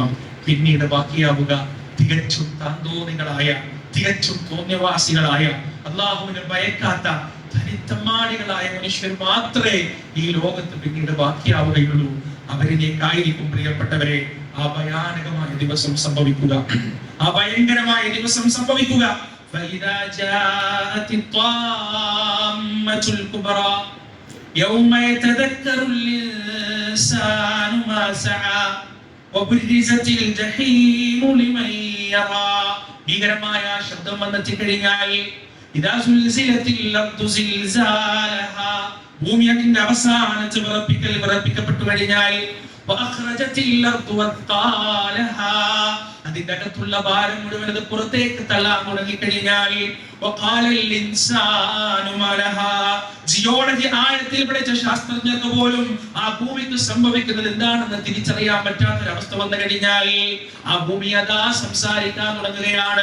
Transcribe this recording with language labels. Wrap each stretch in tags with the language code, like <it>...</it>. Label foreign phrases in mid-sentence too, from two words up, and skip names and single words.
<ml>പിന്നീട് ബാക്കിയാവുക തികച്ചും താന്തോന്നികളായ, തികച്ചും തോന്നിയവാസികളായ, അല്ലാഹുവിനെ ഭയക്കാത്ത ധനിത്തമ്മാടികളായ മനുഷ്യർ മാത്രമേ ഈ ലോകത്ത് പിന്നീട് ബാക്കിയാവുകയുള്ളൂ. അവരിലേക്കായിരിക്കും പ്രിയപ്പെട്ടവരെ ആ ഭയാനകമായ ദിവസം സംഭവിക്കുക, ആ ഭയങ്കരമായ ദിവസം സംഭവിക്കുക.</ml> <ar>فإذا جاءت الطامة الكبرى يوم يتذكر الإنسان ما سعى وبرزت الجحيم لمن يرى.</ar> <ml>ഭീകരമായ ശബ്ദം വന്നെത്തിക്കഴിഞ്ഞാൽ</ml> <ar>إذا زلزلت الأرض زلزالها,</ar> <ml>ഭൂമി അതിന്റെ അവസാനത്തെ വിറപ്പിക്കപ്പെട്ടു കഴിഞ്ഞാൽ</ml> <ar>وأخرجت الأرض أثقالها,</ar> <ml>അതിന്റെ അകത്തുള്ള ഭാരം മുഴുവൻ അത് പുറത്തേക്ക് തള്ളാൻ തുടങ്ങിക്കഴിഞ്ഞാൽ</ml> <ar>وقال الإنسان ما لها,</ar> <ml>ജിയോളജി ആഴത്തിൽ പഠിച്ച ശാസ്ത്രജ്ഞർക്ക് പോലും ആ ഭൂമിക്ക് സംഭവിക്കുന്നത് എന്താണെന്ന് തിരിച്ചറിയാൻ പറ്റാത്തൊരവസ്ഥ വന്നു കഴിഞ്ഞാൽ ആ ഭൂമി അതാ സംസാരിക്കാൻ തുടങ്ങുകയാണ്.</ml>